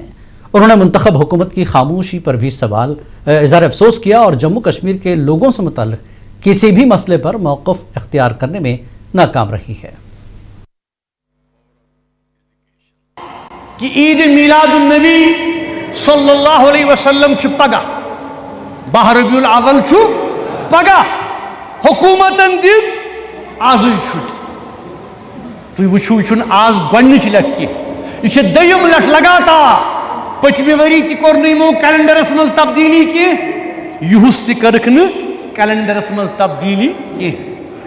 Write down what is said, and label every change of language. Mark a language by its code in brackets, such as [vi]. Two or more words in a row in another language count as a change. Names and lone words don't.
[ur] انہوں نے منتخب حکومت کی خاموشی پر بھی اظہار افسوس کیا اور جموں کشمیر کے لوگوں سے متعلق کسی بھی مسئلے پر موقف اختیار کرنے میں ناکام رہی ہے۔ [ks] کہ عید میلاد النبی [ar] صلی اللہ علیہ وسلم [ks] پگہ 12 ربیع الاول پگہ حکومتن دِژ آزٕے چھُٹی۔ تُہۍ وٕچھِو یہِ چھُنہٕ آز گۄڈنِچ لٹہِ کینٛہہ، یہِ چھِ دوٚیِم لٹہِ لگاتار۔ پٔتمہِ ؤری تہِ کوٚر نہٕ یِمو کیلنڈرس منٛز تبدیٖلی کینٛہہ، یِہُس تہِ کٔرٕکھ نہٕ کیلنڈرس منٛز تبدیٖلی کینٛہہ۔